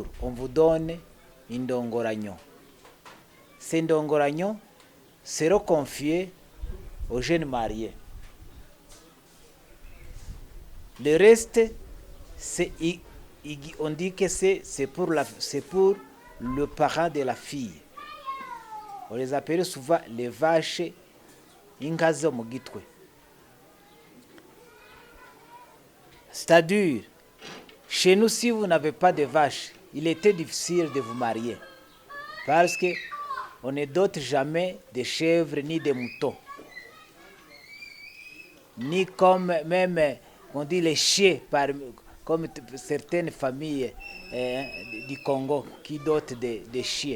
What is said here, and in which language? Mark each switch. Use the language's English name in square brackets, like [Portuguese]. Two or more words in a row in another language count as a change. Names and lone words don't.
[French] On vous donne une ndongoranyo. Ces ndongoranyo seront confiés aux jeunes mariés. Le reste, on dit que c'est pour le parent de la fille. On les appelle souvent les vaches [Rundi] inka zo mu gitwe. [French] C'est-à-dire, chez nous, si vous n'avez pas de vaches, il était difficile de vous marier. Parce qu'on ne dote jamais de chèvres ni de moutons. Ni comme même, on dit les chiens, comme certaines familles du Congo qui dotent des chiens.